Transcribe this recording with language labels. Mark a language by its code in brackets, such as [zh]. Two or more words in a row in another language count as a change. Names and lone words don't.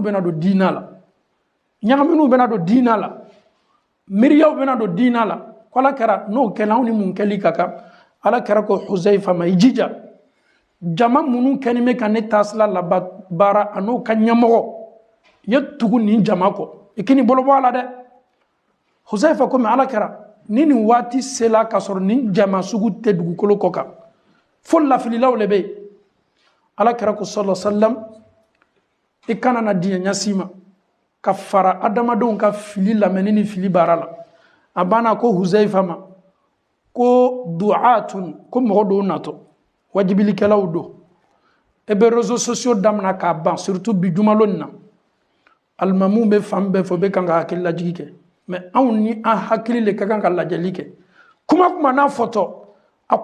[bm] bɛna don diinɛ la ɲagaminiw bɛna don diinɛ la miriyaw bɛna don diinɛ la ko alakira n'o kɛla aw ni mun kɛli ka kan alakira ko Huzaifa ma i jija jama minnu kɛni bɛ ka ne taasira labaara a n'o ka ɲɛmɔgɔ ye tugu nin jama kɔ i k'i ni bolo bɔ a la dɛ Huzaifa ko mais alakira ni nin waati sela ka sɔrɔ nin jama sugu tɛ dugukolo kɔ kan fo lafililaw le bɛ yen alakira ko [ar] صلى الله عليه وسلم [bm] i kana na diɲɛ ɲɛsi ma ka fara adamadenw ka fili lamɛnni ni fili baara la a banna ko Huzaifa ma ko du'atun ko mɔgɔ dɔw natɔ wajibilikɛlaw don e bɛ réseaux sociaux damina k'a ban surtout bi jumalo nin na alimamuw bɛ fan bɛɛ fɛ u bɛ kan ka hakililajigi kɛ mais anw ni an hakili le ka kan ka lajɛli kɛ kuma kuma n'a fɔtɔ a